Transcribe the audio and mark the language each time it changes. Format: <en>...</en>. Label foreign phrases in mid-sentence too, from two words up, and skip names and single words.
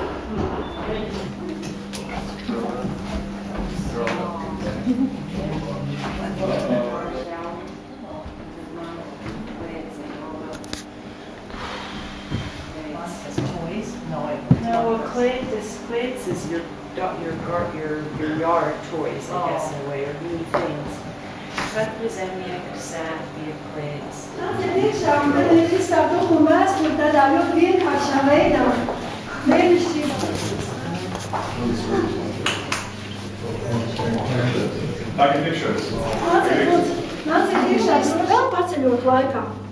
<en>No, clades is your yard toys, I guess, in a way, or new things.</en> <lv>Katru zemnieku sēta pie klēdes. Nāciet iekšā, un tad ir izstāv tukuma vēsturi tādā ļoti vienkāršā veidā. Tagad iekšās. Nāciet iekšās, vēl paceļot laikā.</lv>